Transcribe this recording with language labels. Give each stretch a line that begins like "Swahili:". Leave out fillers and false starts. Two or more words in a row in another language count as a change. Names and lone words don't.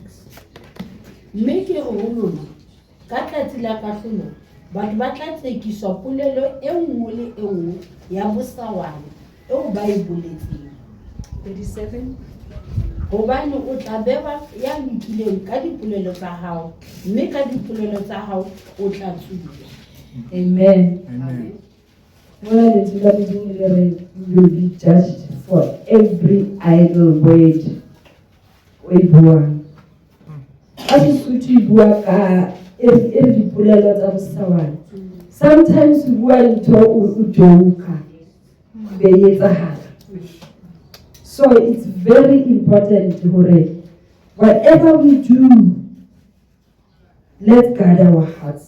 English: Make a home.
Southern Sotho: Kata la kahlolo. But ba tla tsekiswa polelo e nngwe le e nngwe ya bosawane eo ba e boletseng. 37. Hobane o tla bewa ya lokileng ka dipolelo tsa hao, mme ka dipolelo tsa hao o tla tsuba. Amen. Amen.
English: Well, you will be judged for every idle word. Sometimes so it's very important to whatever we do, let's guard our hearts.